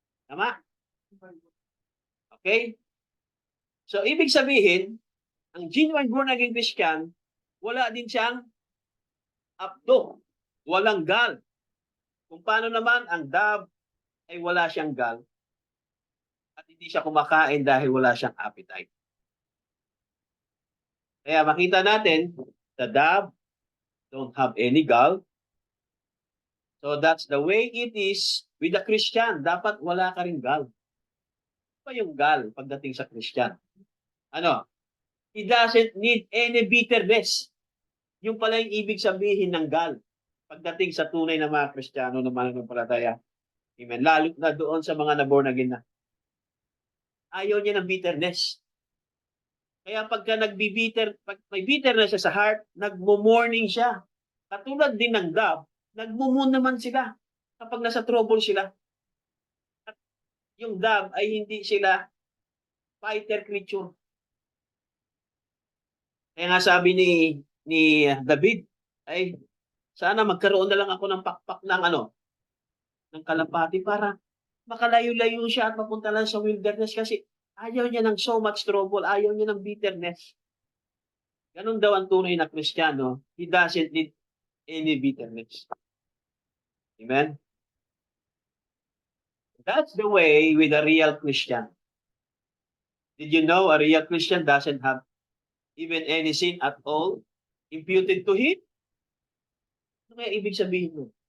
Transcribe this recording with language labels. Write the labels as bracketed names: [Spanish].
[Filipino] Tama? Okay? So ibig sabihin, ang genuine born again Christian, wala din siyang apdo, walang gal. Kung paano naman ang dab ay wala siyang gal at hindi siya kumakain dahil wala siyang appetite. Kaya makita natin, [English] the dab don't have any gall. So that's the way it is with the Christian. [Filipino] Dapat wala ka rin [English] gall. [Filipino] Ano pa yung gall pagdating sa Christian? Ano? [English] He doesn't need any bitterness. [Filipino] Yung pala yung ibig sabihin ng gall pagdating sa tunay na mga Kristiyano na mananampalataya. Amen. Lalo na doon sa mga naborn again na. Ayaw niya ng bitterness. Kaya pagka pag may bitterness siya sa heart, nagmo-mourning siya. Katulad din ng dove, nagmo-mourn naman sila kapag nasa trouble sila. At yung dove ay hindi sila fighter creature. Kaya nga sabi ni David, ay sana magkaroon na lang ako ng pakpak ng ng kalapati para makalayo-layo siya at mapunta lang sa wilderness kasi ayaw niya ng [English] so much trouble, [Filipino] ayaw niya ng bitterness. Ganun daw ang tunay na Kristiyano. [English] He doesn't need any bitterness. Amen? That's the way with a real Christian. Did you know a real Christian doesn't have even any sin at all imputed to him? [Filipino] Ano kaya ibig sabihin mo?